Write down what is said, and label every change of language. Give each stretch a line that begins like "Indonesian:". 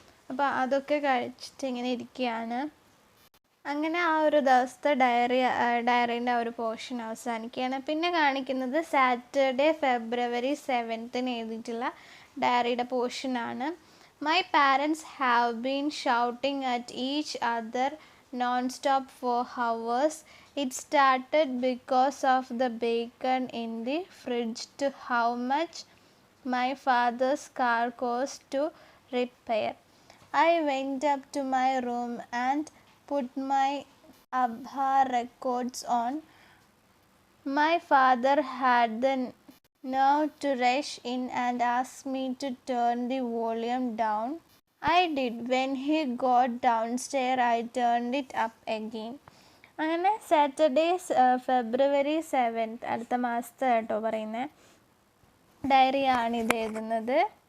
Malayalam: അപ്പോൾ അതൊക്കെ കഴിച്ചിട്ട് ഇങ്ങനെ ഇരിക്കുകയാണ്. അങ്ങനെ ആ ഒരു ദിവസത്തെ ഡയറീൻ്റെ ആ ഒരു പോർഷൻ അവസാനിക്കുകയാണ്. പിന്നെ കാണിക്കുന്നത് സാറ്റർഡേ February 7th എഴുതിയിട്ടുള്ള ഡയറിയുടെ പോർഷനാണ്.
English: My parents have been shouting at each other non stop for hours. It started because of the bacon in the fridge to how much my father's car cost to repair. I went up to my room and put my ABBA records on. My father had the nerve to rush in and ask me to turn the volume down. I did. When he got downstairs, I turned it up again.
Malayalam: അങ്ങനെ Saturday February 7th അടുത്ത മാസത്തെ കേട്ടോ പറയുന്നത് ഡയറിയാണിത് എഴുതുന്നത്.